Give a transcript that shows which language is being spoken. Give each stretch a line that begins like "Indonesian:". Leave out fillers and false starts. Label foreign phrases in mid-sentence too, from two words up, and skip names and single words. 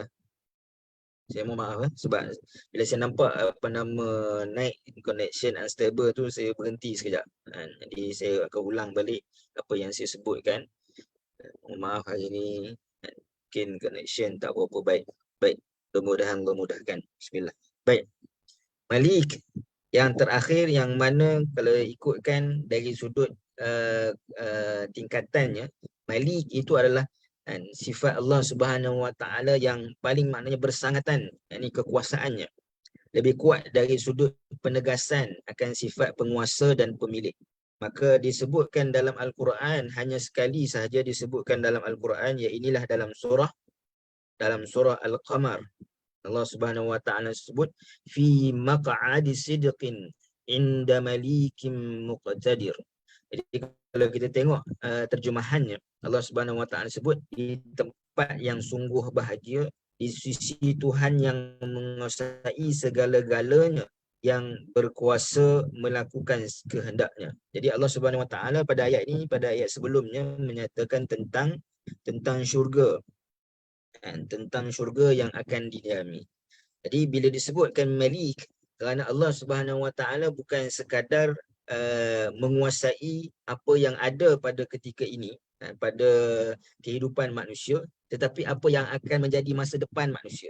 Malay: Saya mohon maaf sebab bila saya nampak apa nama naik
English: connection unstable
Malay: tu, saya berhenti sekejap. Jadi saya akan ulang balik apa yang saya sebutkan. Mohon maaf hari ni mungkin connection tak berapa baik. Baik, memudahkan. Bismillah. Baik. Malik yang terakhir, yang mana kalau ikutkan dari sudut tingkatannya, Malik itu adalah sifat Allah
Arabic: سبحانه وتعالى
Malay: yang paling maknanya bersangatan, yakni kekuasaannya lebih kuat dari sudut penegasan akan sifat penguasa dan pemilik. Maka disebutkan dalam Al-Quran, hanya sekali sahaja disebutkan dalam Al-Quran, iaitu dalam surah Al-Qamar.
Arabic: الله سبحانه وتعالى sebut في مقعد صدق عند مليك مقتدر.
Malay: Jadi kalau kita tengok terjemahannya, Allah
Arabic: سبحانه وتعالى
Malay: sebut di tempat yang sungguh bahagia di sisi Tuhan yang menguasai segala-galanya, yang berkuasa melakukan kehendaknya. Jadi Allah
Arabic: سبحانه وتعالى
Malay: pada ayat ini, pada ayat sebelumnya menyatakan tentang syurga, tentang syurga yang akan didiami. Jadi bila disebutkan Malik, kerana Allah
Arabic: سبحانه وتعالى
Malay: bukan sekadar menguasai apa yang ada pada ketika ini, pada kehidupan manusia, tetapi apa yang akan menjadi masa depan manusia.